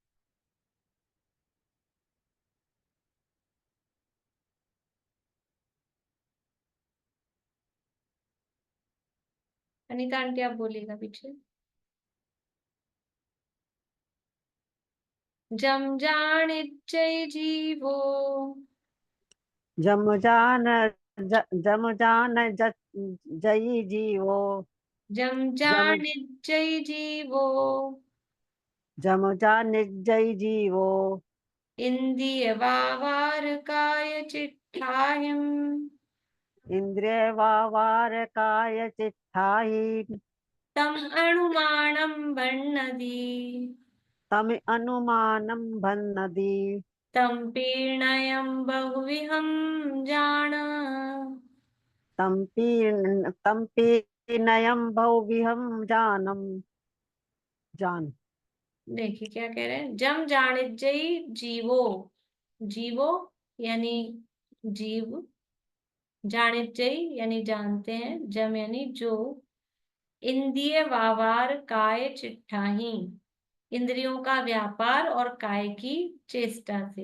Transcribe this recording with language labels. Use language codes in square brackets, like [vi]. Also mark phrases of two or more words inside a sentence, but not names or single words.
[hi] अनीता आंटी, आप बोलिएगा पीछे। [pra] जम जान जय जीवो, जम जान जई जीवो। जम जम जान जय जीवो, जम जान जई जीवो। इंद्रिय वावार काय चिट्ठायम, इंद्रिय वावार काय चिट्ठाहि तम अनुमानम बन्नदी, तम अनुमानम भन्नदि तम पीर्णयम बहुविहम जान। तम्पी नयम बहुविहम जानम जान। [hi] देखिए क्या कह रहे हैं। [pra] जम जानिजई जीवो, [hi] जीवो यानी जीव, जानिजई यानी जानते हैं, जम यानी जो, [pra] इंद्रिय वावार काय चिट्ठाही, [hi] इंद्रियों का व्यापार और काय की चेष्टा से।